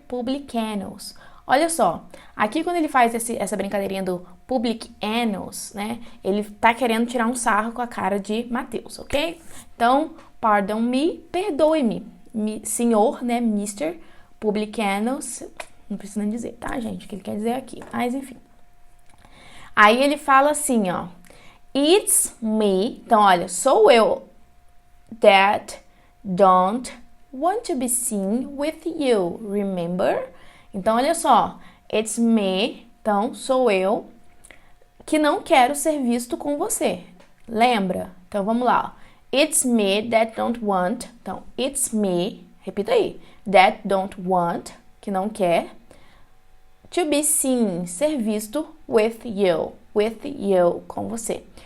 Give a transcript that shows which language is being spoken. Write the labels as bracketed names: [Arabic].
[Portuguese] Publicanos. Olha só, aqui quando ele faz essa brincadeirinha do publicanos, né? Ele tá querendo tirar um sarro com a cara de Mateus, ok? Então, [English] pardon me, [Portuguese] perdoe-me, senhor, né? Mr. Publicanos, não precisa nem dizer, tá, gente? O que ele quer dizer aqui, mas enfim. Aí ele fala assim, ó. [English] It's me, [Portuguese] então olha, sou eu [English] that don't want to be seen with you, remember? [Portuguese] Então, olha só, it's me, então sou eu, que não quero ser visto com você. Lembra? Então, vamos lá. Ó. [English] It's me that don't want, [Portuguese] então, [English] it's me, [Portuguese] repita aí, [English] that don't want, [Portuguese] que não quer, [English] to be seen, [Portuguese] ser visto [English] with you, [Portuguese] com você.